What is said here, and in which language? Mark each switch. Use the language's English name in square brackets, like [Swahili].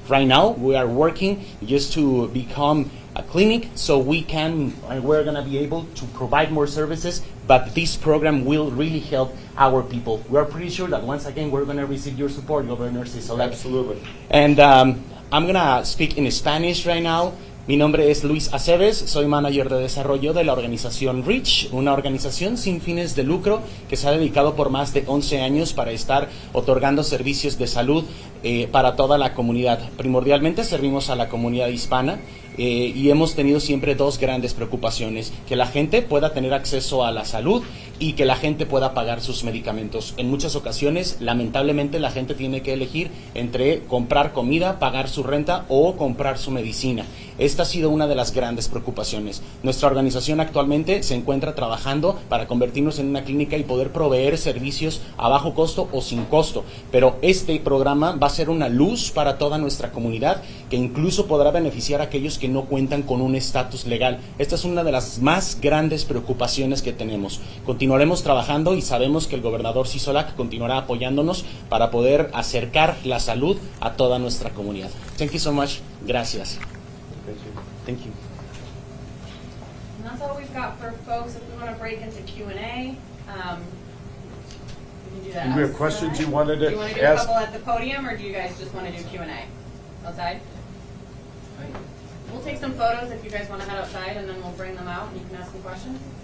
[English] Right now, we are working just to become a clinic so we're going to be able to provide more services, but this program will really help our people. We are pretty sure that once again, we're going to receive your support, Governor Sisolak. Absolutely. And I'm going to speak in Spanish right now. [Spanish] Mi nombre es Luis Aceves, soy manager de desarrollo de la organización REACH, una organización sin fines de lucro que se ha dedicado por más de 11 años para estar otorgando servicios de salud para toda la comunidad. Primordialmente servimos a la comunidad hispana y hemos tenido siempre dos grandes preocupaciones: que la gente pueda tener acceso a la salud y que la gente pueda pagar sus medicamentos. En muchas ocasiones, lamentablemente, la gente tiene que elegir entre comprar comida, pagar su renta o comprar su medicina. Esta ha sido una de las grandes preocupaciones. Nuestra organización actualmente se encuentra trabajando para convertirnos en una clínica y poder proveer servicios a bajo costo o sin costo. Pero este programa va a ser una luz para toda nuestra comunidad, que incluso podrá beneficiar a aquellos que no cuentan con un estatus legal. Esta es una de las más grandes preocupaciones que tenemos. Continuaremos trabajando y sabemos que el gobernador Sisolak continuará apoyándonos para poder acercar la salud a toda nuestra comunidad. [English] Thank you so much. Gracias. Thank you. And that's all we've got for folks. If we want to break into Q&A, we can do that. Do we have questions you wanted to Do you want to do a ask? couple at the podium, or do you guys just want to do Q&A outside? We'll take some photos if you guys want to head outside, and then we'll bring them out, and you can ask some questions.